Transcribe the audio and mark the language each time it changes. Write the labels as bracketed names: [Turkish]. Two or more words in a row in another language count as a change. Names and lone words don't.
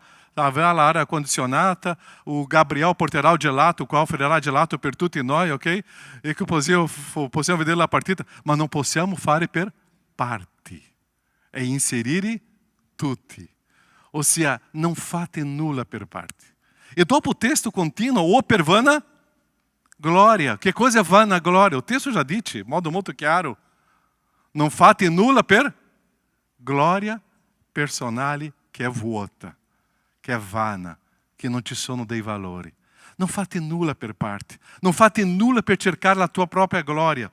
[Italian] Avrà l'aria condizionata. O Gabriel porterà il gelato, qua offrirà gelato per tutti noi, ok? E che possiamo vedere la partita. Ma non possiamo fare per parti. E inserire tutti. Ossia, non fate nulla per parte. E dopo [Portuguese] o texto [Italian] continua, ou per vana glória. [Portuguese] Que coisa é [Italian] vana glória? [Portuguese] O texto já [Italian] dice, in modo molto chiaro. Non fate nulla per glória personale che è vuota, che è vana, che non ci sono dei valori. Non fate nulla per parte. Non fate nulla per cercare la tua propria gloria.